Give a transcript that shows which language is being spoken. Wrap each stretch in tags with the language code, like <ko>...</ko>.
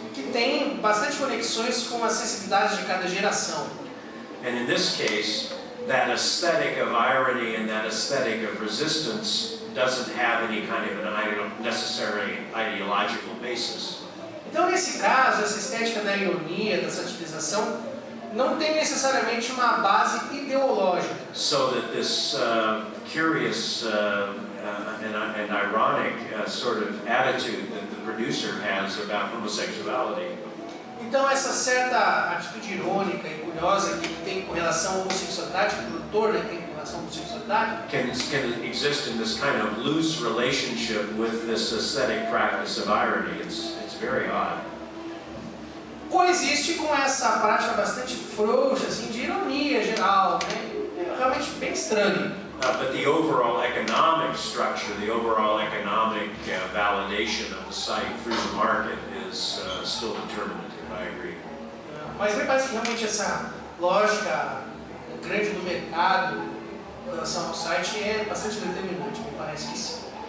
<pt>Que tem bastante conexões com as sensibilidades de cada geração.</pt> <en>And in this case, that aesthetic of irony and that aesthetic of resistance doesn't have any kind of an necessary ideological basis.</en> <pt>Então, nesse caso, essa estética da ironia, da satirização, não tem necessariamente uma base ideológica.</pt> <en>So that this curious and ironic sort of attitude that the producer has about homosexuality.</en> <pt>Então essa certa atitude irônica e curiosa que tem com relação à homossexualidade, que o produtor tem com relação à homossexualidade,</pt> <en>can exist in this kind of loose relationship with this aesthetic practice of irony. It's very odd.</en> <pt>coexiste com essa prática bastante frouxa, assim, de ironia geral, né? É realmente bem estranho.</pt> <en>But the overall economic structure, the overall economic validation of the site through the market is still determinative, I agree.</en> <pt>Mas me parece que realmente essa lógica grande do mercado em relação ao site é bastante determinante, me parece que sim.</pt>